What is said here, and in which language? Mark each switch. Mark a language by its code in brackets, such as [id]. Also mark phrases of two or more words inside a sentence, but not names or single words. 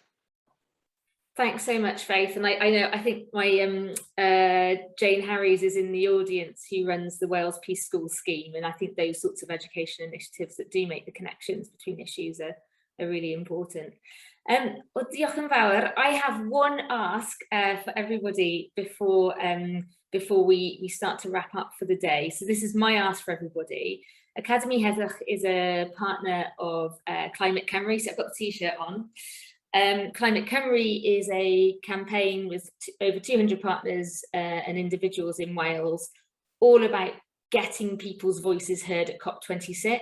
[en] Thanks so much, Faith. And I think my Jane Harries is in the audience, who runs the Wales Peace School scheme. And I think those sorts of education initiatives that do make the connections between issues are really important. Well, [cy] diolch yn fawr. [en] I have one ask for everybody before we start to wrap up for the day. So this is my ask for everybody. Academi Heddwch is a partner of Climate Cymru, so I've got the t-shirt on. Climate Cymru is a campaign with over 200 partners and individuals in Wales, all about getting people's voices heard at COP26.